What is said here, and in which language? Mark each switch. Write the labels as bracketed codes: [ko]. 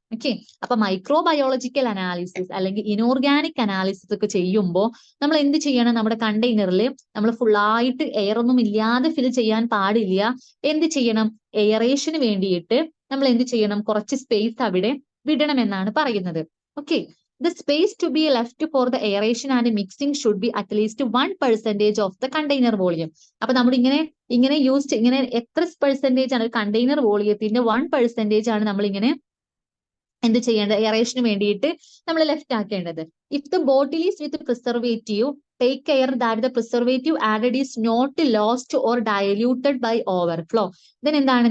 [ml] Okay, അപ്പൊ microbiological analysis അല്ലെങ്കിൽ inorganic analysis ഒക്കെ ചെയ്യുമ്പോൾ നമ്മൾ എന്ത് ചെയ്യണം? നമ്മുടെ കണ്ടെയ്നറിൽ നമ്മൾ ഫുള്ളായിട്ട് എയർ ഒന്നും ഇല്ലാതെ ഫിൽ ചെയ്യാൻ പാടില്ല. എന്ത് ചെയ്യണം? എയറേഷന് വേണ്ടിയിട്ട് നമ്മൾ എന്ത് ചെയ്യണം? കുറച്ച് സ്പേസ് അവിടെ വിടണമെന്നാണ് പറയുന്നത്. [en] Okay, the space to be left for the aeration and mixing should be at least 1% of the container volume. [ml] അപ്പൊ നമ്മൾ ഇങ്ങനെ എത്ര പെർസെന്റേജ് ആണ് കണ്ടെയ്നർ വോളിയത്തിന്റെ 1% ആണ് നമ്മൾ ഇങ്ങനെ എന്ത് ചെയ്യേണ്ടത്? എയറേഷന് വേണ്ടിയിട്ട് നമ്മൾ left ആക്കേണ്ടത്. [en] If the bottle is with preservative, take care that the preservative added is not lost or diluted by overflow. [ml] Then എന്താണ്?